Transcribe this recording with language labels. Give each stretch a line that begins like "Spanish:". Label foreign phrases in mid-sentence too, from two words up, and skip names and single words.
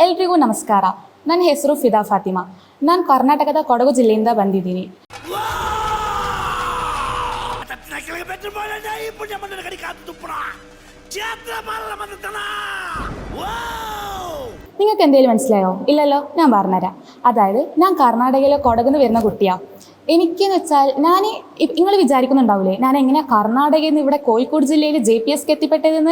Kannada: ಎಲ್ರಿಗೂ ನಮಸ್ಕಾರ. ನನ್ನ ಹೆಸರು ಫಿದಾ ಫಾತಿಮಾ. ನಾನು ಕರ್ನಾಟಕದ ಕೊಡಗು ಜಿಲ್ಲೆಯಿಂದ ಬಂದಿದ್ದೀನಿ.
Malayalam: നിങ്ങൾക്ക് എന്തെങ്കിലും മനസ്സിലായോ? ഇല്ലല്ലോ, ഞാൻ പറഞ്ഞുതരാം. അതായത് ഞാൻ കർണാടകയിലെ കൊടകുന്ന് വരുന്ന കുട്ടിയാണ്. എനിക്കെന്ന് വെച്ചാൽ നിങ്ങൾ വിചാരിക്കുന്നുണ്ടാവില്ലേ ഞാൻ എങ്ങനെയാണ് കർണാടകയിൽ നിന്ന് ഇവിടെ കോഴിക്കോട് ജില്ലയിൽ JPSക്ക് എത്തിപ്പെട്ടതെന്ന്.